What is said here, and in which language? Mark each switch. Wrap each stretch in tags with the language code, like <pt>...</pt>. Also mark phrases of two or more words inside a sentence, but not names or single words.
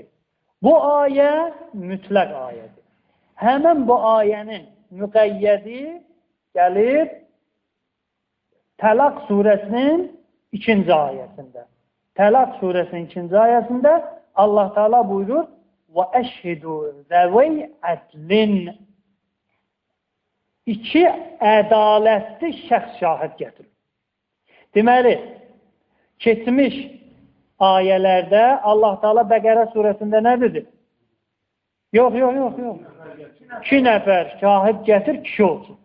<az>Bu ayə mütləq ayədir. Həmən bu ayənin müqəyyədi gəlir Təlaq surəsinin 2-ci ayəsində. Təlaq surəsinin 2-ci ayəsində Allah Teala buyurur</az> <ar>وَأَشْهِدُوا ذَوَيْ عَدْلٍ</ar> <az>İki ədalətli şəxs şahid gətirir. Deməli, keçmiş ayələrdə Allah Teala Bəqərə surəsində nə dedi? Yox. 2 nəfər şahid gətir, kişi olsun.</az>